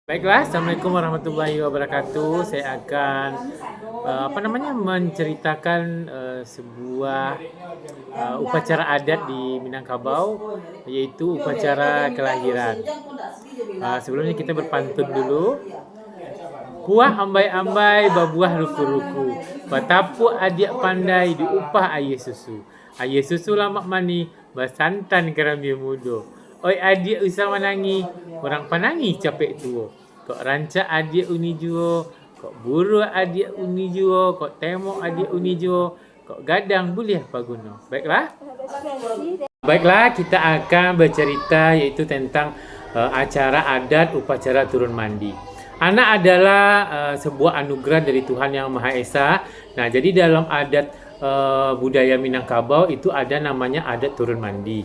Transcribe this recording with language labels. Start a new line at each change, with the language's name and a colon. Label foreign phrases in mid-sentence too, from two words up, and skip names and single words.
Indonesian: Baiklah,
Arabic: السلام عليكم ورحمة الله وبركاته.
Indonesian: Saya akan menceritakan sebuah upacara adat di Minangkabau, yaitu upacara kelahiran. Sebelumnya kita berpantun dulu.
Minangkabau: Puah ambai-ambai, babuah ruku-ruku. Batapu adik pandai, diupah ayah susu. Ayah susu lamak mani, basantan kerambil mudo. Oi adik usah menangi, orang panangi capek tua. Kok rancak adik uni juo, kok buru adik uni juo, kok temok adik uni juo, kok gadang boleh paguno.
Indonesian: Baiklah, kita akan bercerita yaitu tentang acara adat upacara turun mandi. Anak adalah sebuah anugerah dari Tuhan Yang Maha Esa. Nah, jadi dalam adat budaya Minangkabau itu ada namanya adat turun mandi.